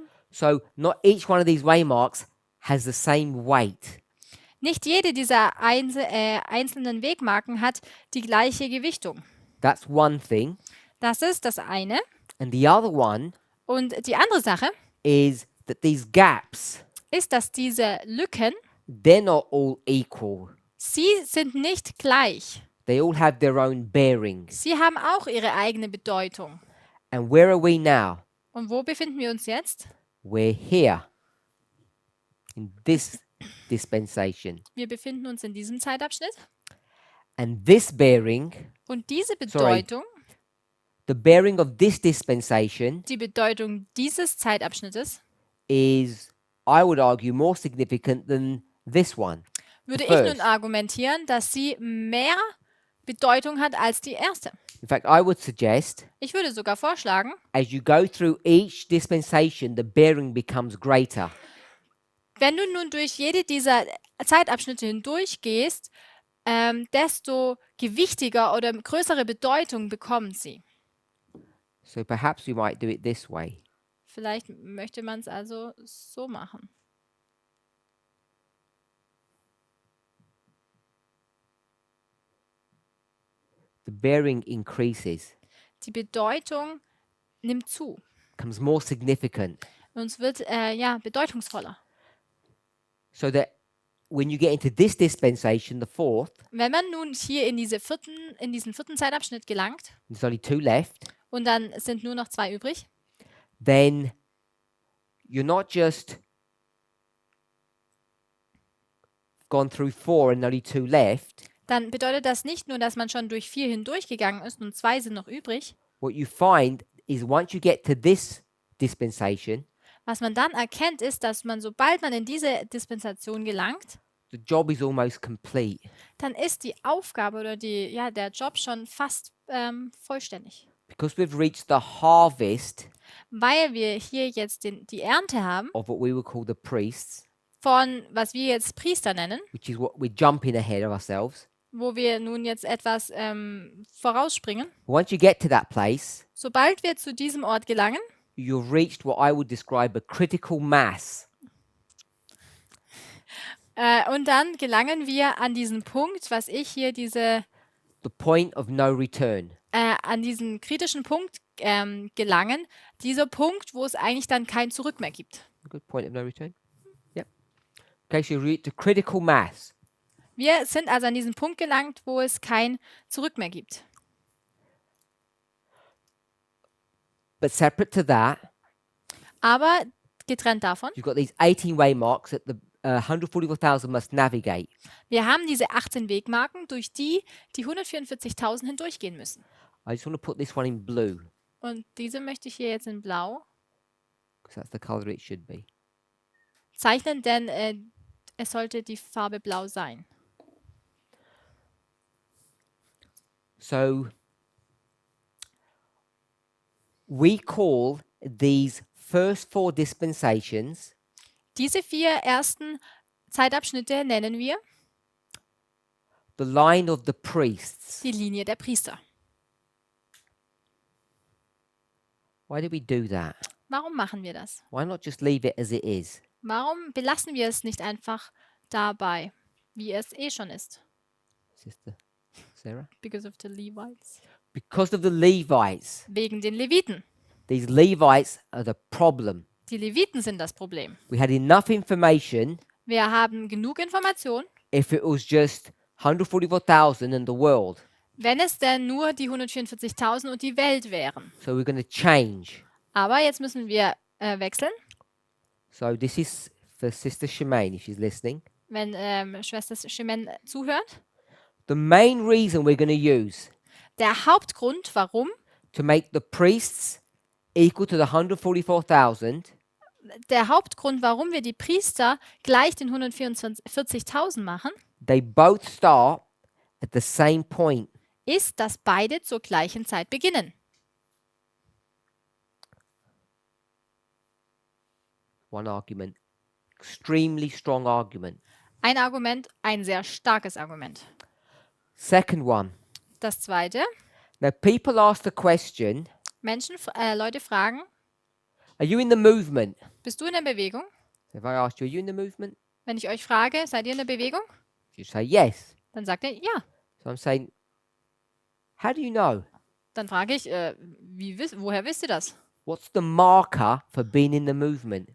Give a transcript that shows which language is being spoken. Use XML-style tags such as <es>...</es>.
<en>So not each one of these waymarks has the same weight.</en> <de>Nicht jede dieser einzelnen Wegmarken hat die gleiche Gewichtung.</de> <en>That's one thing.</en> <de>Das ist das eine.</de> <en>And the other one</en> <de>Und die andere Sache</de> <en>is that these gaps,</en> <de>ist, dass diese Lücken,</de> <en>they're not all equal.</en> <de>sie sind nicht gleich.</de> <en>They all have their own bearing.</en> <de>Sie haben auch ihre eigene Bedeutung.</de> <en>And where are we now?</en> <de>Und wo befinden wir uns jetzt?</de> <en>We're here in this dispensation.</en> <de>Wir befinden uns in diesem Zeitabschnitt.</de> <en>And this bearing,</en> <de>Und diese</de> <en>Sorry.</en> <de>Bedeutung,</de> <en>the bearing of this dispensation</en> <de>die Bedeutung dieses Zeitabschnittes,</de> <en>is, I would argue, more significant than this one.</en> <de>würde ich</de> <en>first.</en> <de>nun argumentieren, dass sie mehr Bedeutung hat als die erste.</de> <en>In fact, I would suggest</en> <de>Ich würde sogar vorschlagen,</de> <en>as you go through each dispensation, the bearing becomes greater.</en> <de>wenn du nun durch jede dieser Zeitabschnitte hindurchgehst, desto gewichtiger oder größere Bedeutung bekommen sie.</de> <en>So perhaps we might do it this way.</en> <de>Vielleicht möchte man es also so machen.</de> <en>The bearing increases,</en> <de>Die Bedeutung nimmt zu.</de> <en>becomes more significant.</en> <de>Und es wird bedeutungsvoller.</de> <en>So that when you get into this dispensation, the fourth,</en> <de>Wenn man nun hier in diesen vierten Zeitabschnitt gelangt</de> <en>there's only two left,</en> <de>und dann sind nur noch 2 übrig,</de> <en>then you're not just gone through 4 and only 2 left.</en> <de>dann bedeutet das nicht nur, dass man schon durch 4 hindurchgegangen ist und 2 sind noch übrig.</de> <en>What you find is once you get to this dispensation,</en> <de>Was man dann erkennt, ist, dass man, sobald man in diese Dispensation gelangt,</de> <en>the job is almost complete.</en> <de>dann ist die Aufgabe oder der Job schon fast vollständig.</de> <en>Because we've reached the harvest</en> <de>Weil wir hier jetzt die Ernte haben</de> <en>of what we would call the priests,</en> <de>von, was wir jetzt Priester nennen,</de> <en>which is what we're jumping ahead of ourselves.</en> <de>wo wir nun jetzt etwas vorausspringen.</de> <en>Once you get to that place,</en> <de>Sobald wir zu diesem Ort gelangen,</de> <en>you've reached what I would describe a critical mass.</en> <de>und dann gelangen wir an diesen Punkt, was ich hier</de> <en>The point of no return.</en> <de>an diesen kritischen Punkt gelangen. Dieser Punkt, wo es eigentlich dann kein Zurück mehr gibt.</de> <en>A good point of no return. Yep. Okay, so you reach the critical mass.</en> <de>Wir sind also an diesen Punkt gelangt, wo es kein Zurück mehr gibt.</de> <en>But separate to that,</en> <de>Aber getrennt davon,</de> <en>you've got these 18 waymarks that the 144,000 must navigate.</en> <de>wir haben diese 18 Wegmarken, durch die 144.000 hindurchgehen müssen.</de> <en>I just want to put this one in blue</en> <de>Und diese möchte ich hier jetzt in Blau</de> <en>because that's the color it should be.</en> <de>zeichnen, denn es sollte die Farbe Blau sein.</de> <en>So we call these first 4 dispensations</en> <de>Diese 4 ersten Zeitabschnitte nennen wir</de> <en>the line of the priests.</en> <de>die Linie der Priester.</de> <en>Why do we do that?</en> <de>Warum machen wir das?</de> <en>Why not just leave it as it is?</en> <de>Warum belassen wir es nicht einfach dabei, wie es eh schon ist?</de> <en>Sister Sarah? Because of the Levites. Because of the Levites.</en> <de>Wegen den Leviten.</de> <en>These Levites are the problem.</en> <de>Die Leviten sind das Problem.</de> <en>We had enough information</en> <de>Wir haben genug Information,</de> <en>if it was just 144,000 and the world.</en> <de>wenn es denn nur die 144.000 und die Welt wären.</de> <en>So we're going to change.</en> <de>Aber jetzt müssen wir wechseln.</de> <en>So this is for Sister Shemaine, if she's listening.</en> <de>Wenn Schwester Shemen zuhört.</de> <en>The main reason we're going to use</en> <de>Der Hauptgrund, warum,</de> <en>to make the priests equal to the 144,000</en> <de>warum wir die Priester gleich den 144.000 machen,</de> <en>they both start at the same point.</en> <de>ist, dass beide zur gleichen Zeit beginnen.</de> <en>One argument. Extremely strong argument.</en> <de>Ein Argument, ein sehr starkes Argument.</de> <en>Second one.</en> <de>Das zweite,</de> <en>Now people ask the question,</en> <de>Leute fragen,</de> <en>are you in the movement?</en> <de>bist du in der Bewegung?</de> <en>If I asked you, are you in the movement?</en> <de>Wenn ich euch frage, seid ihr in der Bewegung?</de> <en>You say yes.</en> <de>Dann sagt ihr ja.</de> <en>So I'm saying, how do you know?</en> <de>Dann frage ich, woher wisst ihr das?</de> <en>What's the marker for being in the movement?</en>